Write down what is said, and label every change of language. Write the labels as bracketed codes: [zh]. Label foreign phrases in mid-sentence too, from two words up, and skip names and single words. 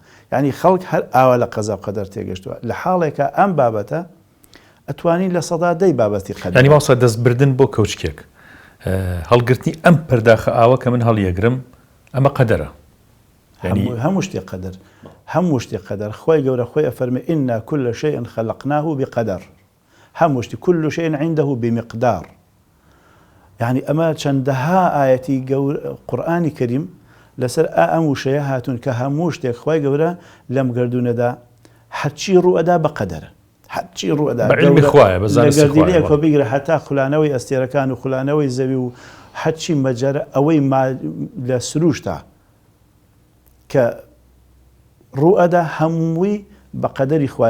[ckb] یعنی خەڵک هەر ئاوا لە قەزا و قەدەر تێگەشتووە. لە حاڵێکە ئەم بابەتە ئەتوانی لە سەدادەی بابەتی قەدەر. ینی ماوسە دەستبردن بۆ کەوچکێک هەڵگرتنی ئەم پەرداخە ئاوە کە من هەڵیەگرم ئەمە قەدەرە. هەموو شتێک قەدەر، هەموو شتێک قەدەر. خۆی گەورە خۆی ئەفەرمێ [ar] ئینا كل شيء خلقناه بقدر. [ckb] هەموو شتی [ar] كل شيء عنده بمقدار. [ckb] يعني ئەمە چەندەها ئاەتی قورئانی کەریم لەسەر ئەم وشەیە هاتوون کە هەموو شتێک خۆی گەورە لەم گردونەدا هەرچی ڕوئەدا بەقەدەرە، هەرچی ڕوئەدا لەگەردیلەیە کۆ بگرە هەتا خولانەوەی ئەستێرەکان و خولانەوەی زەوی و هەرچی مەجەرە ئەوەی لە سروشتا کە ڕوئەدا هەمووی بەقەدەری خوایە.